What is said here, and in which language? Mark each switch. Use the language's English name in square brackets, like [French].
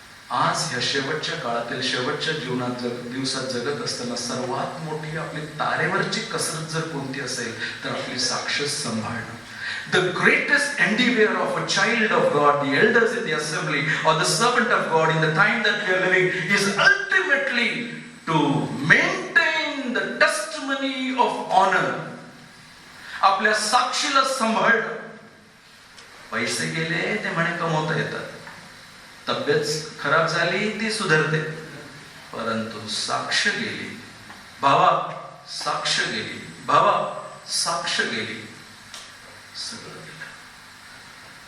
[Marathi] आज ह्या शेवटच्या काळातील शेवटच्या दिवसात जगत असताना सर्वात मोठी आपली तारेवरची कसरत जर कोणती असेल तर आपली साक्ष सांभाळणं. [English] The greatest endeavor of a child of God, the elders in the assembly or the servant of God in the time that we are living is ultimately to maintain the testimony of honor. [Marathi] आपल्या साक्षीला सांभाळणं. पैसे गेले ते म्हणे कमवता येतात, तब्येत खराब झाली ती सुधारते, परंतु साक्ष गेली, भावा साक्ष गेली, भावा साक्ष गेली, सगळं गेलं.